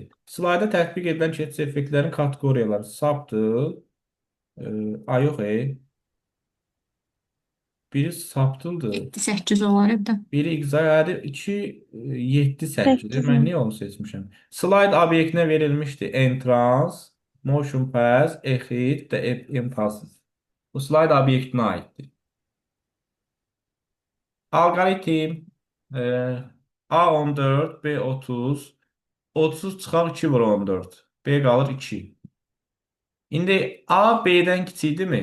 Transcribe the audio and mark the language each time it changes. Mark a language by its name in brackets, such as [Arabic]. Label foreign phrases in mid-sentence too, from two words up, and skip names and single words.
[Azerbaijani] Slayda tətbiq edilən keçid effektlərin kateqoriyaları subtle, yox, biri subtle'dır. 7-8 olar evdə. Biri excite, 2, 7, 8. Mən niyə onu seçmişəm? Slide obyektinə verilmişdi. [English] Entrance, motion pass, exit və impulse. [Azerbaijani] Bu slide obyektinə aiddir. Alqoritm A14, B30, 30 çıxar 2 vur 14. B qalır 2. İndi A B-dən kiçikdirmi?